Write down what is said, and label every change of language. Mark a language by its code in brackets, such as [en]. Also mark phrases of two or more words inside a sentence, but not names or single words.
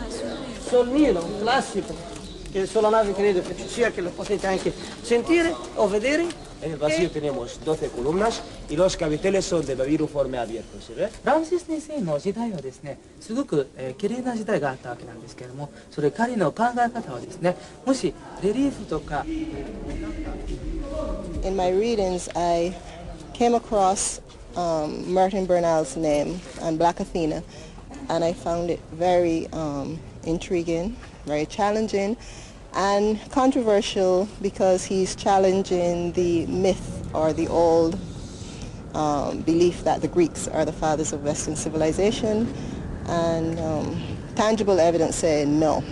[it] sul Nilo, un classico, che sulla nave credo che ci sia, che lo potete anche sentire o vedere. [es] En el vacío tenemos 12 columnas y los capiteles son de babiruforme abierto, ¿sí ve? [ja] ラムセス2世の時代はですね、すごく綺麗な時代があったわけなんですけれども、それ彼の考え方はですね、もしレリーフとか [en] In my readings, I came across Martin Bernal's name and Black Athena, and I found it very intriguing, very challenging, and controversial because he's challenging the myth or the old belief that the Greeks are the fathers of Western civilization, and tangible evidence saying no.